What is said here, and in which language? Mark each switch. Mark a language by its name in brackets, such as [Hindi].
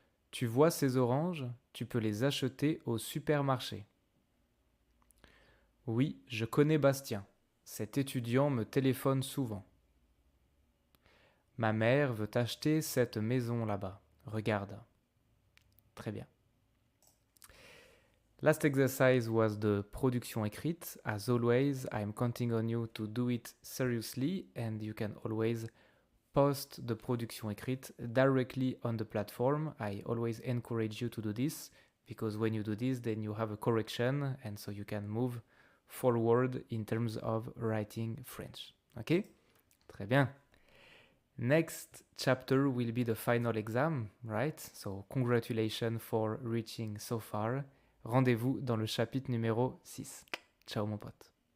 [French] Tu vois ces oranges? Tu peux les acheter au supermarché. Oui, je connais Bastien. Cet étudiant me téléphone souvent. Ma mère veut acheter cette maison là-bas. Regarde. Très bien. [English] Last exercise was the production écrite. As always, I'm counting on you to do it seriously and you can always post the production écrite directly on the platform. I always encourage you to do this because when you do this, then you have a correction and so you can move forward in terms of writing French. Ok? [French] Très bien. [English] Next chapter will be the final exam, right? So congratulations for reaching so far. [French] Rendez-vous dans le chapitre numéro 6. Ciao mon pote.